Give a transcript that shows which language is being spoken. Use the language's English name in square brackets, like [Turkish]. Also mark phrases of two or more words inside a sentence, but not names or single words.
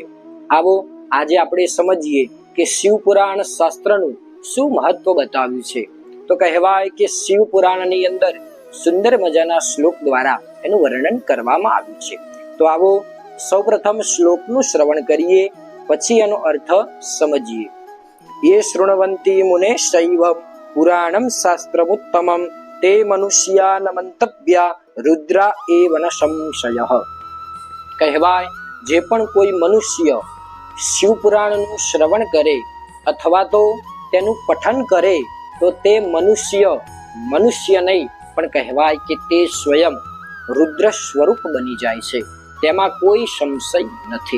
[Gujarati] આવો આજે આપણે સમજીએ કે શિવ પુરાણ શાસ્ત્રનું શું મહત્વ બતાવ્યું છે। તો કહેવાય કે શિવ પુરાણની અંદર સુંદર મજાના શ્લોક દ્વારા એનું વર્ણન કરવામાં આવ્યું છે। તો આવો સૌપ્રથમ શ્લોકનું શ્રવણ કરીએ, પછી એનો અર્થ સમજીએ। [Sanskrit] ये शृण्वन्ति मुने शैव पुराणं शास्त्रमुत्तमं ते मनुष्या न मंतव्या रुद्रा एव न संशयः। [Gujarati] કહેવાય જે પણ કોઈ મનુષ્ય શિવ પુરાણનું શ્રવણ કરે અથવા તો તેનું પઠન કરે તો તે મનુષ્ય નહીં પણ કહેવાય કે તે સ્વયં રુદ્ર સ્વરૂપ બની જાય છે, તેમાં કોઈ સંશય નથી।